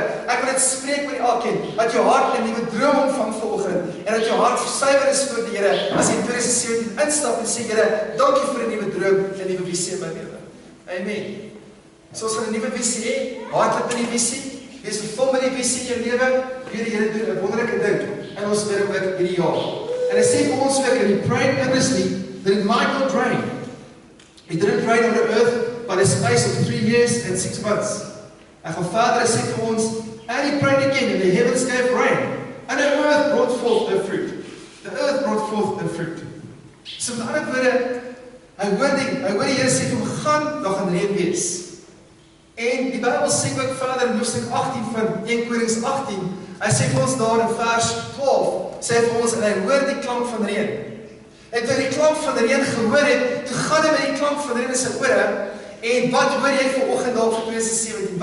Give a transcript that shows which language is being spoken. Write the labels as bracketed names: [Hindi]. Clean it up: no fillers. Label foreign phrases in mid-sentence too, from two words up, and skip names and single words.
[Afrikaans] Ek wil dit spreek met elkeen dat jou hart 'n nuwe droom ontvang vanoggend en dat jou hart suiwer is voor die Here as jy in 2017 instap en sê, Here, dankie vir 'n nuwe droom, 'n nuwe visie in my lewe. Amen. So ons gaan 'n nuwe visie hê, hardloop in die visie, wees vervul met die visie in jou lewe, weer die Here doen 'n wonderlike ding in ons lewe ook hierdie jaar. En hy sê vir ons ook, [English] and he prayed earnestly that it might not rain. He didn't rain on the earth by the space of 3 years and 6 months. [Afrikaans] Hy gaan verder, hy sê vir ons, [English] and he prayed again, and the heavens gave rain, and the earth brought forth her fruit. The earth brought forth her fruit. [Afrikaans] So met ander woorde, hy hoor die Here sê vir hom, daar gaan reën wees. En die Bybel sê ook verder in hoofstuk 18 van 1 Konings 18, hy sê vir ons daar in vers 12, sê hy vir ons, en hy hoor die klank van reën. En toe die klank van reën gehoor het, toe gaan hy met die klank van reën in sy ore, en wat hoor jy vanoggend daar vir 2017?